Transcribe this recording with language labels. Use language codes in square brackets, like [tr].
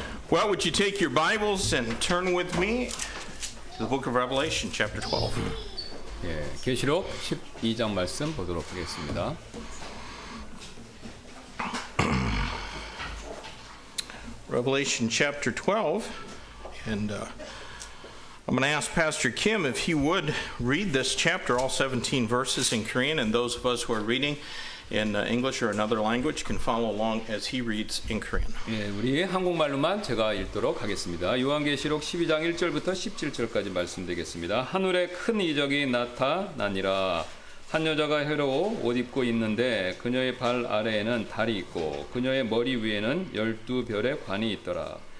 [en] Well, would you take your Bibles and turn with me to the book of Revelation, chapter 12. [ko] 예, 계시록 12장 말씀 보도록 하겠습니다. [en] Revelation chapter 12, and I'm going to ask Pastor Kim if he would read this chapter, all 17 verses in Korean, and those of us who are reading in English or another language can follow along as he reads in Korean. [ko] 예, 우리 한국말로만 제가 읽도록 하겠습니다. 요한계시록 12장 1절부터 17절까지 말씀드리겠습니다. 하늘에 큰 이적이 나타나니라. 한 여자가 해로 옷 입고 있는데 그녀의 발 아래에는 달이 있고 그녀의 머리 위에는 12별의 관이 있더라.